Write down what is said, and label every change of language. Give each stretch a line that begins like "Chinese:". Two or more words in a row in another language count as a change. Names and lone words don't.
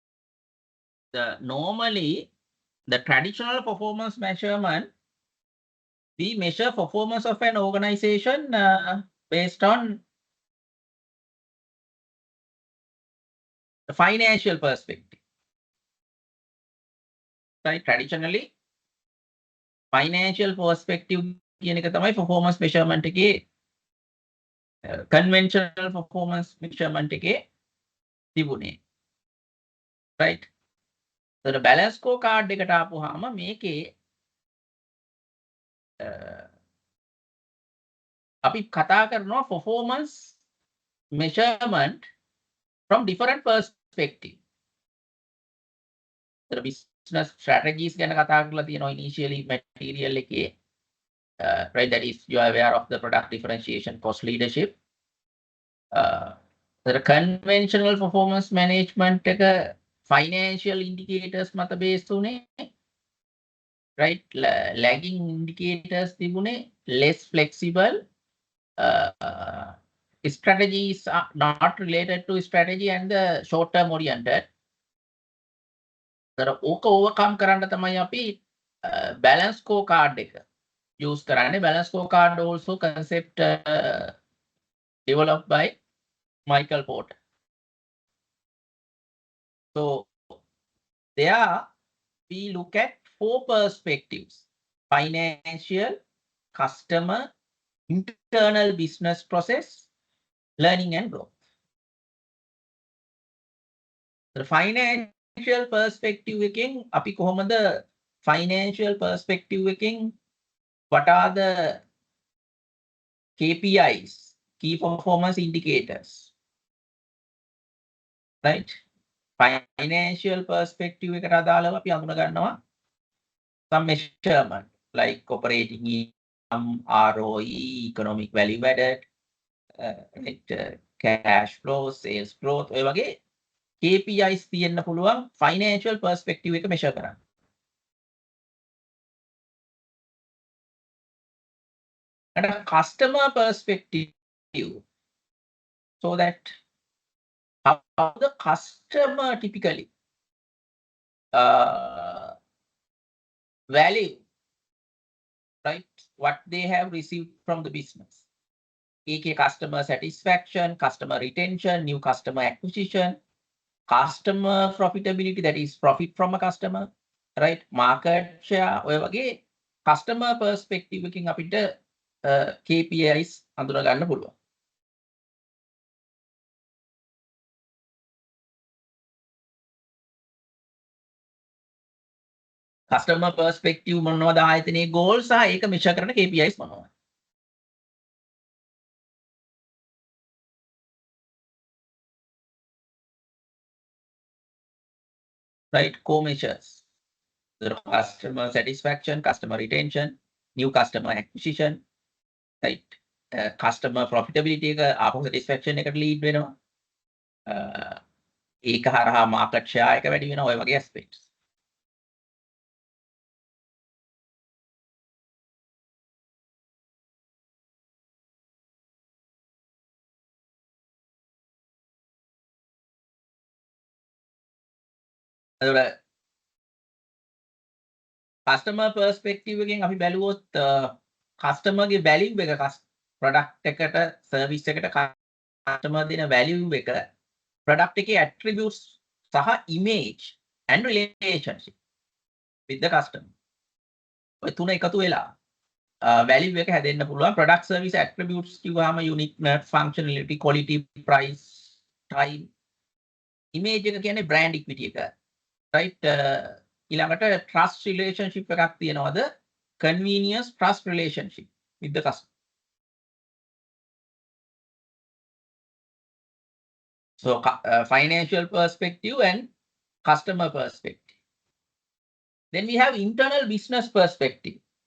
English: Normally the traditional performance measurement, we measure performance of an organization based on the financial perspective. Right? Traditionally, financial perspective
Sinhala: කියන එක තමයි
English: performance measurement එකේ conventional performance measurement
Sinhala: එකේ තිබුණේ.
English: Right? So balance scorecard
Sinhala: එකට ආපුවාම මේකේ අපි කතා කරනවා
English: performance measurement from different perspective. So business strategies
Sinhala: ගැන කතා කරලා තියෙනවා
English: initially material
Sinhala: එකේ.
English: Right, that is you are aware of the product differentiation, cost leadership. The conventional performance management එක financial indicators මත based උනේ. Right, lagging indicators තිබුණේ, less flexible. Strategies are not related to strategy and the short term oriented.
Sinhala: So ඕක overcome කරන්න තමයි අපි
English: balance scorecard
Sinhala: එක use කරන්නේ.
English: Balance scorecard also concept developed by Michael Porter. So there we look at 4 perspectives: financial, customer, internal business process, learning and growth. The financial perspective
Sinhala: එකෙන් අපි කොහොමද
English: financial perspective එකෙන් what are the KPIs, key performance indicators, right? Financial perspective
Sinhala: එකට අදාළව අපි අඳුන ගන්නවා
English: some measurement like operating income, ROE, economic value added, cash flow, sales growth,
Sinhala: ඔය වගේ KPIs තියෙන්න පුළුවන්
English: financial perspective
Sinhala: එක measure කරන්න.
English: And a customer perspective, so that how the customer typically value, right, what they have received from the business. AK customer satisfaction, customer retention, new customer acquisition, customer profitability, that is profit from a customer, right, market share,
Sinhala: ඔය වගේ
English: customer perspective
Sinhala: එකකින් අපිට KPIs අඳුන ගන්න පුළුවන්.
English: customer perspective
Sinhala: මොනවද ආයතනයේ goals සහ ඒක measure කරන KPIs මොනවද?
English: Right, core measures. The customer satisfaction, customer retention, new customer acquisition, right, customer profitability
Sinhala: එක ආපහු
English: satisfaction එකට lead වෙනවා.
Sinhala: ඒක හරහා
English: market share
Sinhala: එක වැඩි වෙනවා, ඔය වගේ aspects. එතකොට
English: customer perspective
Sinhala: එකෙන් අපි බැලුවොත් customer
English: ගේ value එක product එකට service එකට customer දෙන value එක product එකේ attributes සහ image and relationship with the customer.
Sinhala: ඔය තුන එකතු වෙලා value එක හැදෙන්න පුළුවන්.
English: product service attributes කිව්වම uniqueness, functionality, quality, price, time.
Sinhala: image එක කියන්නේ
English: brand equity
Sinhala: එක. right, ඊළඟට
English: trust relationship
Sinhala: එකක් තියෙනවද?
English: convenience trust relationship with the customer. So financial perspective and customer perspective. Then we have internal business perspective.